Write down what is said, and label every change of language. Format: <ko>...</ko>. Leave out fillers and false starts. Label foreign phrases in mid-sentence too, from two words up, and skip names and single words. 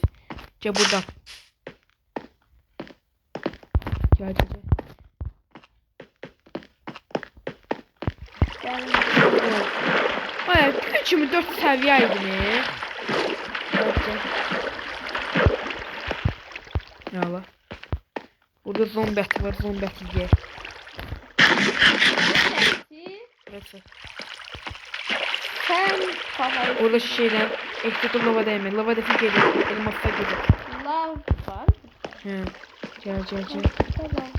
<az>Gəl buradan. Gəl. Ay, 3-4 səviyyə idi.</az> <ar>Ya Allah.</ar> <az>Burada zombi əti var, yer. Neyse.</az> <tr>Sen kafayı... Orada şeyden, ehtiyatlı lava değme. Lava defi gelir, elmasla gelir. Lav var. He. Gel. Lav var.</tr>